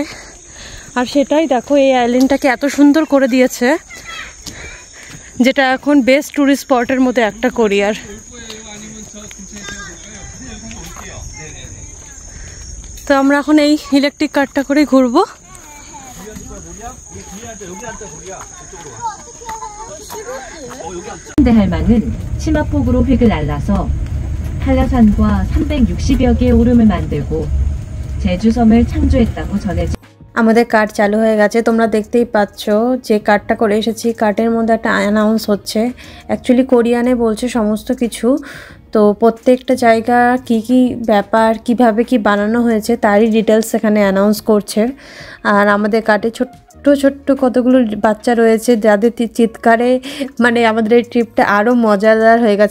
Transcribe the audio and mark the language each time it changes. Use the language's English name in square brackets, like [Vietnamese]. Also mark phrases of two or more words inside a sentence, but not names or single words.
[Bangla] আর সেটাই দেখো, এই আইল্যান্ডটাকে এত সুন্দর করে দিয়েছে, যেটা এখন [English] best tourist spot [Bangla] মধ্যে একটা কোরিয়ার। তো আমরা এখন এই [English] electric car [Bangla] করে ঘুরবো। [Korean] 대할망은 치마폭으로 획을 날라서 한라산과 360여 개의 오름을 만들고 제주섬을 창조했다고 전해져. [Bangla] আমাদের কার্ড চালু হয়ে গেছে, তোমরা দেখতেই পাচ্ছ যে কার্ডটা করে এসেছি। কার্ডের মধ্যে একটা অ্যানাউন্স হচ্ছে, অ্যাকচুয়ালি কোরিয়ানে বলছে সমস্ত কিছু। তো প্রত্যেকটা জায়গা কি কি ব্যাপার, কিভাবে কি বানানো হয়েছে তারই ডিটেলস এখানে অ্যানাউন্স করছে। আর আমাদের কার্ডে ছোট্ট ছোট্ট কতগুলো বাচ্চা রয়েছে, যাদের চিৎকারে মানে আমাদের এই ট্রিপটা আরও মজাদার হয়ে গেছে।